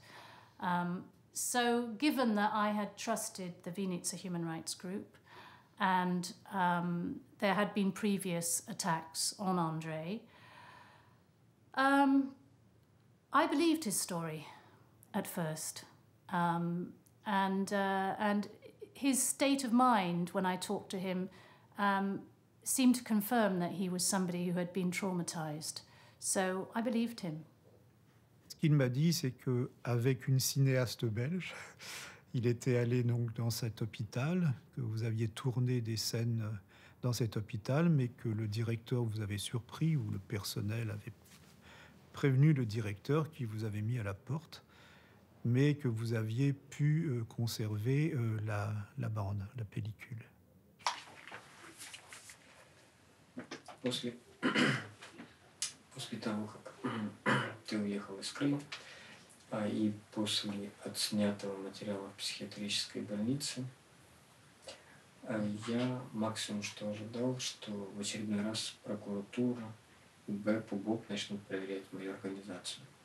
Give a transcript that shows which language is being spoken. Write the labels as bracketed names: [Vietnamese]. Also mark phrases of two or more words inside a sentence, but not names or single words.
[English] So given that I had trusted the Vinica Human Rights Group, and there had been previous attacks on André, I believed his story at first. And his state of mind when I talked to him seemed to confirm that he was somebody who had been traumatized. So I believed him. [French] Ce qu'il m'a dit, c'est qu'avec une cinéaste belge, il était allé donc dans cet hôpital, que vous aviez tourné des scènes dans cet hôpital, mais que le directeur vous avait surpris, ou le personnel avait prévenu le directeur qui vous avait mis à la porte, mais que vous aviez pu conserver la bande, la pellicule. [Russian] После того, как ты уехал из Крыма, и после отснятого материала в психиатрической больнице, Я максимум, что ожидал, что в очередной раз прокуратура, БЭП, УБОП начнут проверять мою организацию.